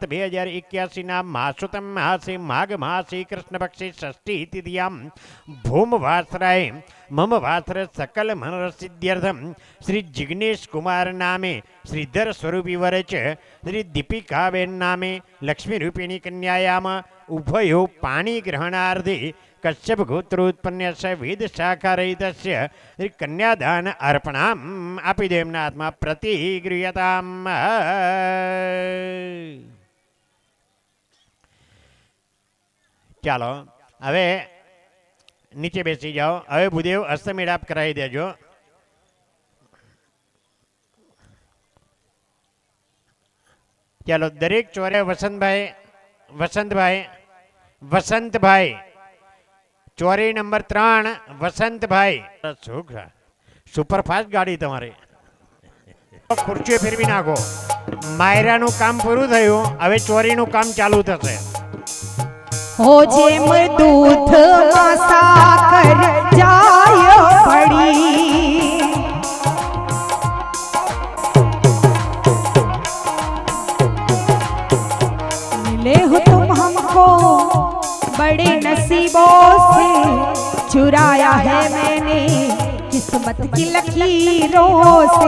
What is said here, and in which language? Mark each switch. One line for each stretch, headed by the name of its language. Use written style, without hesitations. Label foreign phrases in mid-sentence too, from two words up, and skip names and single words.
Sanskrit: 2081 मासुतम मासे माघ मासे कृष्णपक्षे षष्ठी तिथियां भूमवासराय मम वासर सकल मनरसिद्ध्यर्थम श्री जिग्नेश कुमार नामे श्रीधर स्वरूपी वरच श्री दीपिकाबेन नामे लक्ष्मी रूपिणी कन्यायाम उभयो पाणी ग्रहणार्थे कश्यप गोत्रोत्पन्नस्य वेद शाखारहितस्य श्री कन्यादान अर्पणाम
Gujarati: આપી દો એમના હાથમાં
Sanskrit: प्रतिगृह्यताम.
Gujarati: ચાલો હવે નીચે બેસી જાઓ. હવે ભૂદેવ હસ્તમેળાપ કરાવી દેજો. ચાલો દરેક ચોરે વસંતભાઈ ચોરી નંબર 3 વસંતભાઈ. છોકરા સુપરફાસ્ટ ગાડી તમારી. ખુરશીઓ ફેરવી નાખો. માયરાનું કામ પૂરું થયું, હવે ચોરીનું કામ ચાલુ થશે. હો જેમ દૂધ માં સાકર જાય પડી।
Hindi: मिले हो तुम हमको बड़े नसीबों से, चुराया है मैंने किस्मत की लकीरों से।